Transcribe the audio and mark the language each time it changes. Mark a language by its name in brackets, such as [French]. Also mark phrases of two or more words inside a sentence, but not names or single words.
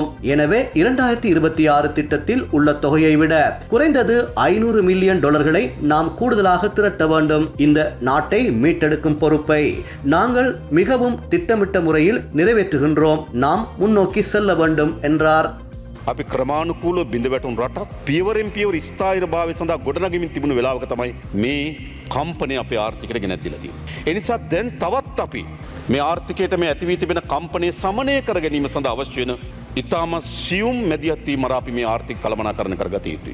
[Tamil] எனவே 2026 திட்டத்தில் உள்ள தொகையை விட குறைந்தது $500 மில்லியன் நாம் கூடுதலாக திரட்ட வேண்டும். இந்த நாட்டை மீட்டெடுக்கும் பொறுப்பை நாங்கள் மிகவும் திட்டமிட்ட முறையில் நிறைவேற்றுகின்றோம். நாம் முன்னோக்கி செல்ல வேண்டும் என்றார். [Sinhala] අපි ක්‍රමානුකූලව බිඳ වැටුණු රටක් පියවරෙන් පියවර ස්ථායීභාවය සඳහා ගොඩනගමින් තිබුණු වෙලාවක තමයි මේ කම්පනය අපේ ආර්ථිකයට ගෙනත් දීලා තියෙන්නේ. ඒ නිසා දැන් තවත් අපි මේ ආර්ථිකයට මේ ඇති වී තිබෙන කම්පනය සමනය කර ගැනීම සඳහා අවශ්‍ය වෙන ඉතාම සියුම් මැදිහත් වීම මර අපි මේ ආර්ථික කළමනාකරණය කරගත යුතුයි.